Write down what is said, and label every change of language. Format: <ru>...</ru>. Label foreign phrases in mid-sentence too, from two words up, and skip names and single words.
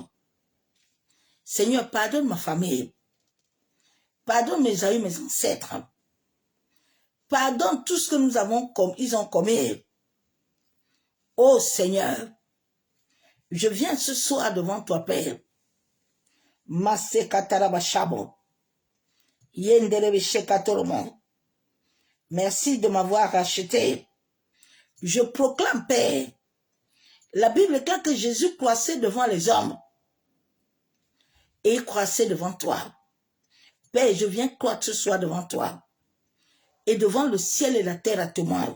<fr>Seigneur, pardonne ma famille. Pardonne mes aïeux, mes ancêtres. Pardonne tout ce que nous avons ils ont commis. Oh Seigneur, je viens ce soir devant toi, Père. Masse kataraba shabo. Yenderebe shekatoromo. Merci de m'avoir racheté. Je proclame, Père, la Bible déclare que Jésus croissait devant les hommes. Et il croissait devant toi. Père, je viens croire ce soir devant toi. Et devant le ciel et la terre à témoin.</fr>